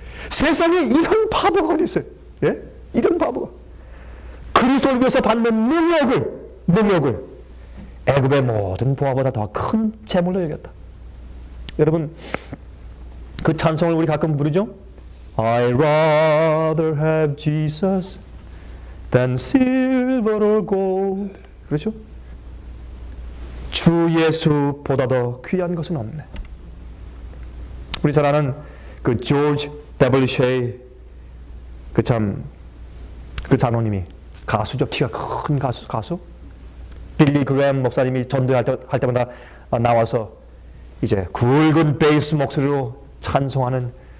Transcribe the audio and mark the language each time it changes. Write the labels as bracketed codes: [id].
[ko] 세상에 이런 바보가 어디 있어요? 예? 이런 바보가. 그리스도를 위해서 받는 능력을 애굽의 모든 보화보다 더 큰 재물로 여겼다. 여러분, 그 찬송을 우리 가끔 부르죠? [en] I'd rather have Jesus than silver or gold. [ko] 그렇죠? 주 예수보다 더 귀한 것은 없네. 우리 잘 아는 그 조지 W. 쉐이 그 장로님이 가수죠. 키가 큰 가수. 빌리 그램 목사님이 전도할 때마다 나와서 이제 굵은 베이스 목소리로 찬송하는